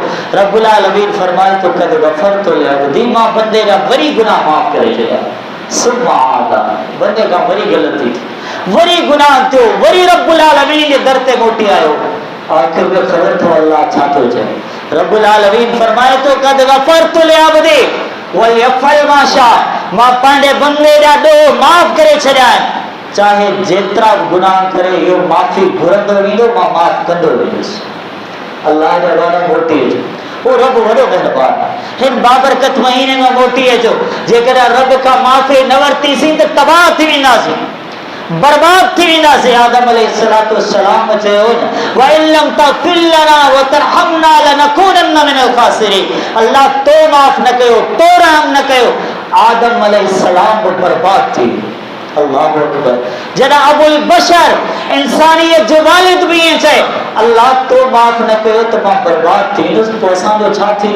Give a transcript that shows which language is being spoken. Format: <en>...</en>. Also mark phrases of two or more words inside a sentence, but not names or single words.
<sd>रब्बुल आलमीन फरमाए तो</sd> <ar>قد غفرت لعبدي,</ar> <sd>मां बंदे जा वरी गुनाह माफ़ करे छॾिया।</sd> <ar>ثم عاد,</ar> <sd>बंदे खां वरी ग़लती थी, वरी गुनाह थियो, वरी रब्बुल आलमीन जे दर ते मोटी आयो। आखिर में ख़बर थो अल्लाह छा थो चए। रब्बुल आलमीन फरमाए तो</sd> <ar>قد غفرت لعبدي وليفعل ما شاء,</ar> <sd>मां पंहिंजे बंदे जा ॾोह माफ़ करे छॾिया आहिनि, चाहे जेतिरा गुनाह करे इहो माफ़ी घुरंदो वेंदो, मां माफ़ कंदो वेंदुसि। अल्लाह जा वादा मोटी अचो, वो रब वॾो महिरबान। हिन बाबरकत महीने में मोटी अचो, जेकॾहिं रब खां माफ़ी न वरितीसीं त तबाह थी वेंदासीं, बर्बाद थी वेंदासीं। आदम</sd> <ar>عليه الصلاة والسلام</ar> <sd>चयो</sd> <ar>وإن لم تغفر لنا وترحمنا لنكونن من الخاسرين,</ar> <sd>अल्लाह तो माफ़ न कयो, तो रहम न कयो, आदम अलैहिस्सलाम बि बर्बाद थी।</sd> <ar>الله أكبر.</ar> <sd>जॾहिं अबुल बशर इंसानियत जो वालिद बि ईअं चए, अल्लाह तो माफ़ न कयो त मां बर्बाद थी वेंदुसि, पोइ असांजो छा थींदो?</sd>